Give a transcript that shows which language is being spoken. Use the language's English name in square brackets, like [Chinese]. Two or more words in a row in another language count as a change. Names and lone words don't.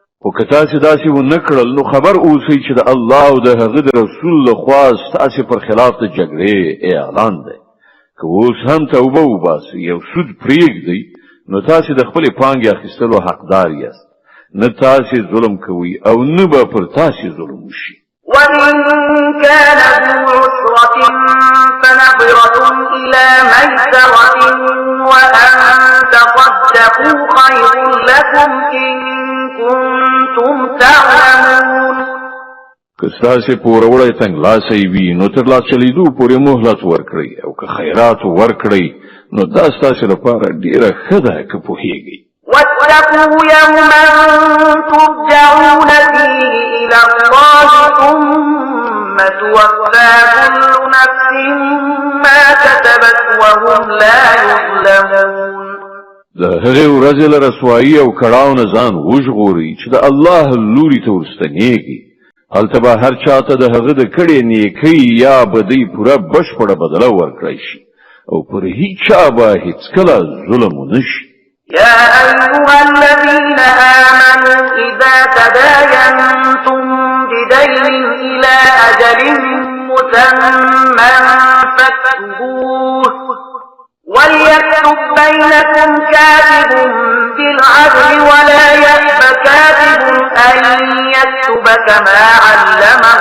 [Pashto] خو که تاسې داسې ونه کړل نو خبر اوسئ چې د الله او د هغه د رسول لخوا ستاسې پر خلاف د جګړې اعلان دی که اوس هم توبه وباسئ او سود پرېږدئ نو تاسې د خپلې پانګې اخیستلو حقدار یاست نه تاسې ظلم کوئ او نه به پر تاسې ظلم وشي [Arabic] وإن كان ذو عسرة فنظرة إلى ميسرة وأن تصدقوا خير لكم إن كنتم تعلمون [Pashto] که ستاسې پوروړی تنګلاسی وي نو تر لاس چلیدو پورې مهلت ورکړئ او که خیرات ورکړئ نو دا ستاسې لپاره ډېره ښه ده که پوهیږئ [Arabic] واتقوا يوما ترجعون فيه إلى الله ثم توفى كل نفس ما كسبت وهم لا يظلمون [Pashto] د هغې ورځې له رسوایي او کړاو نه ځان وژغورئ چې د الله لوري ته ورستنیږي هلته به هر چاته د هغه د کړې نیکۍ یا بدۍ پوره بشپړه بدله ورکړی شي او پر هیچا به هیڅکله ظلم ونه شي [Arabic] يا أيها الذين آمنوا إذا تداينتم بدين إلى أجل مسمى فاكتبوه وليكتب بينكم كاتب بالعدل ولا يأب كاتب أن يكتب كما علمه